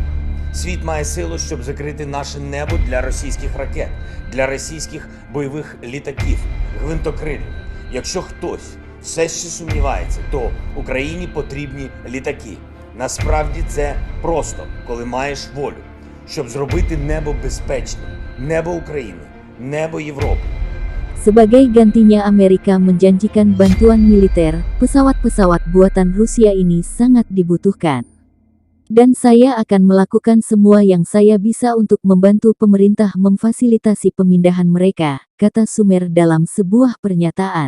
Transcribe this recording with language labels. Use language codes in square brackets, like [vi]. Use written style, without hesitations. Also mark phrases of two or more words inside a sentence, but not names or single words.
[uk] Світ має силу, щоб закрити наше небо для російських ракет, для російських бойових літаків, гвинтокрилів. Якщо хтось все ще сумнівається, то Україні потрібні літаки. Насправді це просто, коли маєш волю, щоб зробити небо безпечним, небо України, небо Європи. [id] Sebagai gantinya Amerika menjanjikan bantuan militer, pesawat-pesawat buatan Rusia ini sangat dibutuhkan. Dan saya akan melakukan semua yang saya bisa untuk membantu pemerintah memfasilitasi pemindahan mereka, kata Schumer dalam sebuah pernyataan.